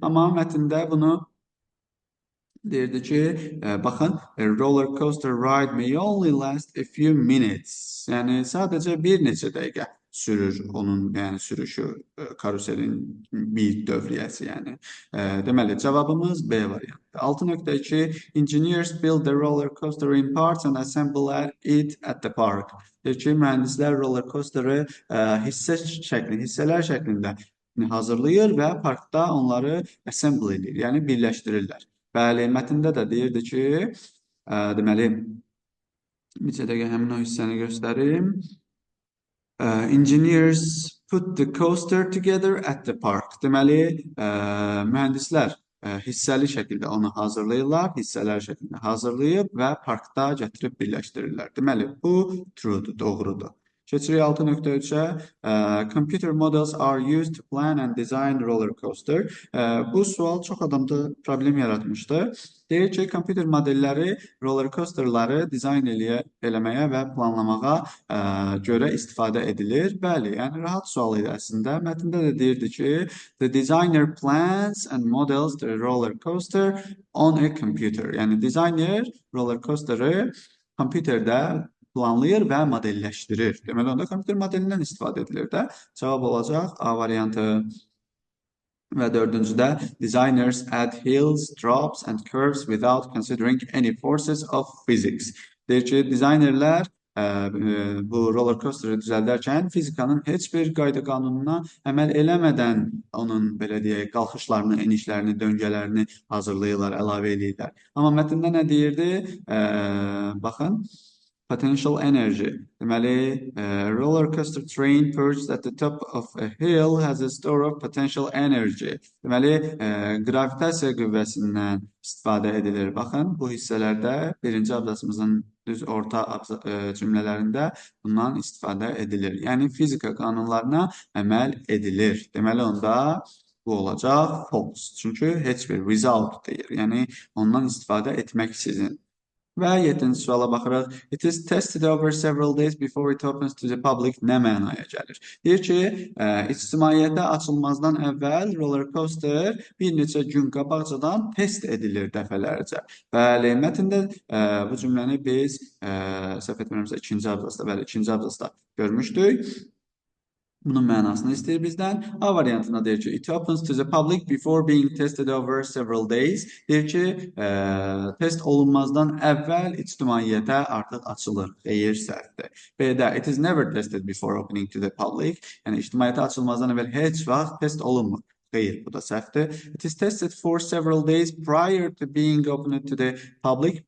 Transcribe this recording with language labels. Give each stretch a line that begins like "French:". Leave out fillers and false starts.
Azerbaijani: Amma mətndə bunu deyirdi ki, baxın,
English: a roller coaster ride may only last a few minutes.
Azerbaijani: Yəni sadəcə bir neçə dəqiqə sürür onun, yəni sürüşü, karuselin bir dövriyyəsi, yəni. Deməli, cavabımız B variantı.
English: 6.2 Engineers build the roller coaster in parts and assemble it at the park.
Azerbaijani: Deyir ki, mühəndislər roller coaster'ı hissələr şəklində hazırlayır və parkda onları assemble edir, yəni birləşdirirlər. Bəli, mətndə də deyirdi ki, deməli, necə dəqiqə həmin o hissəni göstərim.
English: Engineers put the coaster together at the park.
Azerbaijani: Deməli, mühəndislər hissəli şəkildə onu hazırlayırlar, hissələr şəklində hazırlayıb və parkda gətirib birləşdirirlər. Deməli, bu truedur, doğrudur. Keçirik 6.3-ə.
English: Computer models are used to plan and design roller coaster.
Azerbaijani: Bu sual çox adamda problem yaratmışdı. Deyir ki, kompüter modelləri roller coasterları dizayn eləməyə və planlamağa görə istifadə edilir. Bəli, yəni rahat sual idi əslində. Mətndə də deyirdi ki,
English: the designer plans and models the roller coaster on a computer.
Azerbaijani: Yəni dizayner roller coaster'ı kompüterdə planlayır və modelləşdirir. Deməli, onda kompüter modelindən istifadə edilir də. Cavab olacaq A variantı. Və dördüncüdə,
English: designers add hills, drops and curves without considering any forces of physics.
Azerbaijani: Deyir ki, dizaynerlər bu roller coaster'ı düzəldərkən fizikanın heç bir qayda qanununa əməl eləmədən onun, belə deyək, qalxışlarını, enişlərini, döngələrini hazırlayırlar, əlavə edirlər. Amma mətndə nə deyirdi? Baxın. Potential energy. Deməli,
English: roller coaster train perched at the top of a hill has a store of potential energy.
Azerbaijani: Deməli, gravitasiya qüvvəsindən istifadə edilir. Baxın, bu hissələrdə birinci abzasımızın düz orta cümlələrində bundan istifadə edilir. Yəni, fizika qanunlarına əməl edilir. Deməli, onda bu olacaq false. Çünki heç bir without deyir. Yəni, ondan istifadə etməksizin. Və 7-ci suala baxırıq.
English: It is tested over several days before it opens to the public.
Azerbaijani: Nə mənaya gəlir? Deyir ki, ictimaiyyətə açılmazdan əvvəl roller coaster bir neçə gün qabaqcadan test edilir dəfələrcə. Bəli, mətndə bu cümləni biz səhv etmirəmsə ikinci abzasda görmüşdük. Bunun mənasını istəyir bizdən. A variantına deyir ki,
English: it opens to the public before being tested over several days.
Azerbaijani: Deyir ki, test olunmazdan əvvəl ictimaiyyətə artıq açılır. Xeyir, səhvdir.
English: B-də, it is never tested before opening to the public.
Azerbaijani: Yəni, ictimaiyyətə açılmazdan əvvəl heç vaxt test olunmur. Xeyr, bu da səhvdir.
English: It is tested for several days prior to being opened to the public.